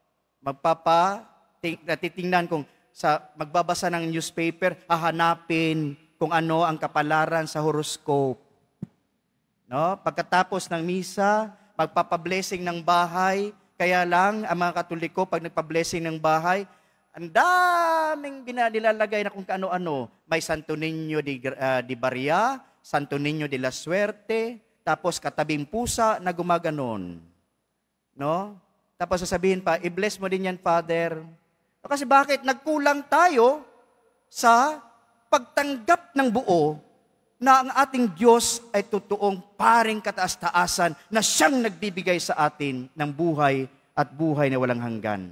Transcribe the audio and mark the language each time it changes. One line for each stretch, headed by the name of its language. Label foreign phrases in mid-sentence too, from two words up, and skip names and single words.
Filipino: Titingnan kung magbabasa ng newspaper, hahanapin kung ano ang kapalaran sa horoscope. No? Pagkatapos ng misa, magpapablessing ng bahay. Kaya lang, ang mga Katoliko, pag nagpa-blessing ng bahay, ang daming nilalagay na kung kaano-ano. May Santo Niño de Baria, Santo Niño de la Suerte, tapos katabing pusa na gumaganon. No? Tapos sasabihin pa, i-bless mo din yan, Father. Kasi bakit? Nagkulang tayo sa pagtanggap ng buo na ang ating Diyos ay totoong paring kataas-taasan na siyang nagbibigay sa atin ng buhay at buhay na walang hanggan.